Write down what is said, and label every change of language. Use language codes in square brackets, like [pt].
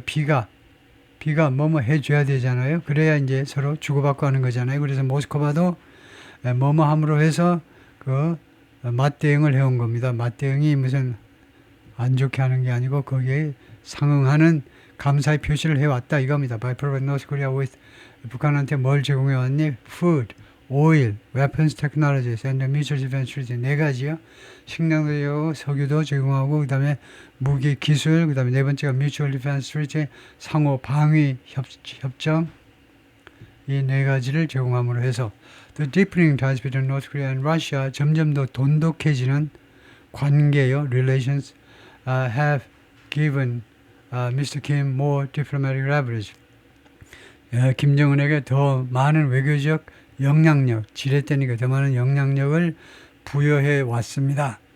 [ko] B가 뭐뭐 해줘야 되잖아요. 그래야 이제 서로 주고받고 하는 거잖아요. 그래서 모스크바도 뭐뭐 함으로 해서 그 맞대응을 해온 겁니다. 맞대응이 무슨 안 좋게 하는 게 아니고 거기에 상응하는 감사의 표시를 해왔다 이겁니다. [en] By providing North Korea with [ko] 북한한테 뭘 제공해왔니? [en] Food, oil, weapons technologies, and mutual defense treaty. [ko] 네 가지요. 식량도 제공하고 석유도 제공하고 그 다음에 무기 기술 그 다음에 네 번째가 mutual defense treaty 상호 방위 협정 이 네 가지를 제공함으로 해서 [en] The deepening ties between North Korea and Russia [ko] 점점 더 돈독해지는 관계요. [en] Relations have given Mr. Kim more diplomatic leverage. [ko] 김정은에게 더 많은 외교적 영향력, 지렛대니까 더 많은 영향력을 부여해 왔습니다.